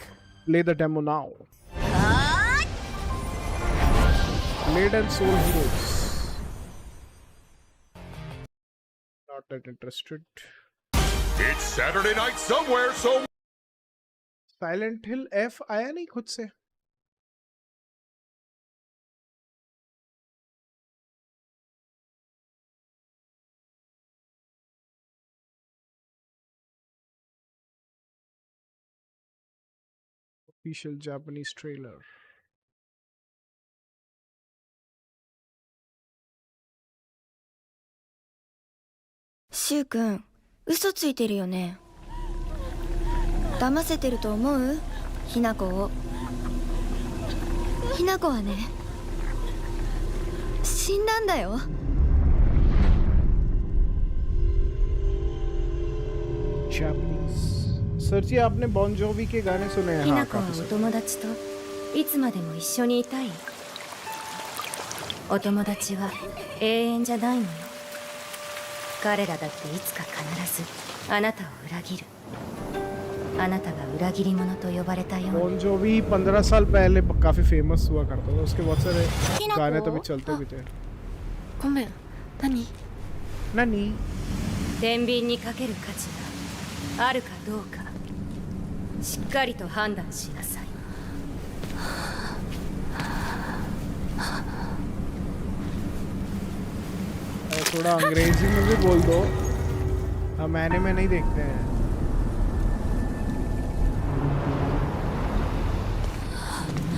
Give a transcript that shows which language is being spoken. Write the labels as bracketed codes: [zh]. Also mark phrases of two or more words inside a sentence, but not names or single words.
[en] Play the demo now. Blade and Soul Heroes. Not that interested. It's Saturday night somewhere, so [hi] Silent Hill F आया नहीं खुद से. [en] Official Japanese trailer. [ja] シュウ君、嘘ついてるよね。騙せてると思う？ひなこを。ひなこはね、死んだんだよ。 [hi] सर जी आपने बॉन जोवी के गाने सुने हैं? [ja] ひなこはお友達といつまでも一緒にいたい。お友達は永遠じゃないのよ。彼らだっていつか必ずあなたを裏切る。あなたが裏切り者と呼ばれたように。 [hi] बॉन जोवी 15 साल पहले काफी फेमस हुआ करता था. उसके बहुत सारे गाने तो भी चलते भी थे. [ja] ごめん、何？何？天秤にかける価値があるかどうかしっかりと判断しなさい。 [hi] थोड़ा अंग्रेजी में भी बोल दो. हम एनिमे नहीं देखते हैं.